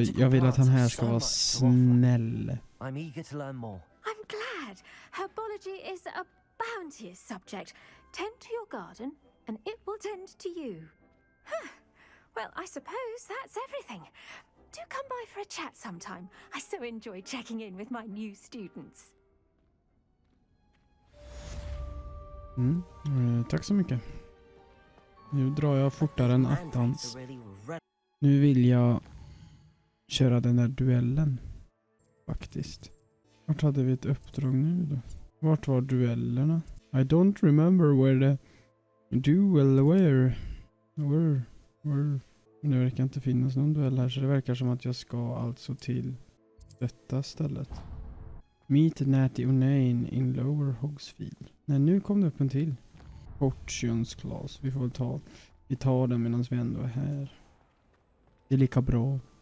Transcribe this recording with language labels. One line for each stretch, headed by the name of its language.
Swedish: Jag vill att han här ska vara snäll.
English: I'm eager to learn more. I'm glad. Herbology is a bounteous subject. Tend to your garden, and it will tend to you. Huh. Well, I suppose that's everything. Do come by for a chat sometime. I so enjoy checking in with my new students.
Swedish: Tack så mycket. Nu drar jag fortare än attans. Nu vill jag köra den där duellen. Faktiskt. Vart hade vi ett uppdrag nu då? Vart var duellerna?
English: I don't remember where the duel were.
Swedish: Nu verkar inte finnas någon duell här, så det verkar som att jag ska alltså till detta stället.
English: Meet Natty O'Nane in Lower Hogsfield.
Swedish: Nej, nu kom det upp en till. Fortunes class. Vi får väl vi tar den medan vi ändå är här. Det är lika bra.